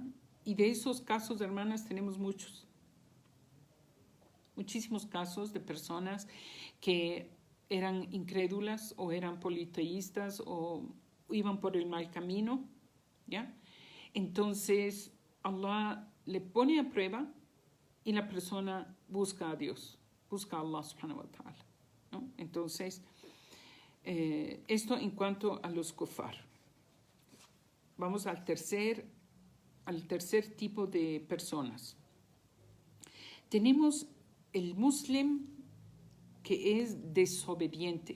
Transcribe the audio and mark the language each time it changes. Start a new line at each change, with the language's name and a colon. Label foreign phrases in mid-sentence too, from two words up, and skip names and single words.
Spanish: Y de esos casos, hermanas, tenemos muchos. Muchísimos casos de personas que eran incrédulas o eran politeístas o iban por el mal camino, ¿ya? Entonces, Allah le pone a prueba y la persona busca a Dios, busca a
Arabic: الله سبحانه وتعالى,
Spanish: ¿no? Entonces, esto en cuanto a los kufar. Vamos al tercer tipo de personas. Tenemos el muslim que es desobediente.